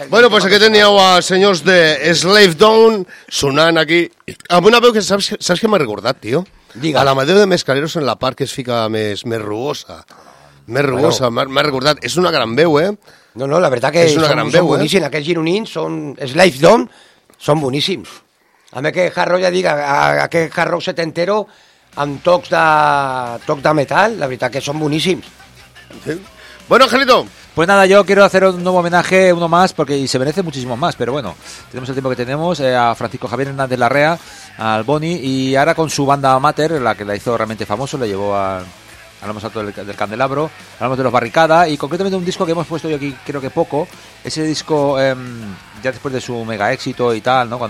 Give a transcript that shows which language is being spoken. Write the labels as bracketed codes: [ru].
[es] Bueno, pues aquí teníamos a señores de Slave Down, [ca] sonant [es] aquí. [ca] Amb una veu que saps que m'ha recordat, tio? Digues. A la Madeu de Mescaleros en la part que es fica més rugosa. Més rugosa, bueno. M'ha recordat. És una gran veu, eh? No, no, la veritat que són boníssims. Aquests gironins són... Slave Down són boníssims. A mi que hard rock, ja dic, aquest hard rock setentero amb toc de metal, la veritat que són boníssims. Sí. Bueno, Angelito. [es] Pues nada, yo quiero hacer un nuevo homenaje, uno más, porque se merece muchísimo más, pero bueno, tenemos el tiempo que tenemos, a Francisco Javier Hernández Larrea, al Boni, y ahora con su banda Amater, la que la hizo realmente famoso, la llevó a lo más alto del candelabro, hablamos de los Barricada, y concretamente un disco que hemos puesto yo aquí, creo que poco, ese disco, ya después de su mega éxito y tal, ¿no?